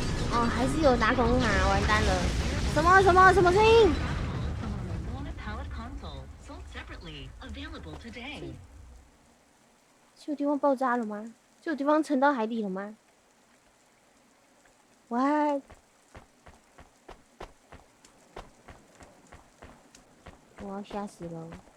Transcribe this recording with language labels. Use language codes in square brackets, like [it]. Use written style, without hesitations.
[zh] 哦，还是有打孔卡，完蛋了！什么声音？ [en] Palette console sold separately, available today. [zh] 是有地方爆炸了吗？是有地方沉到海底了吗？ [en] What？ [zh] 我要吓死了！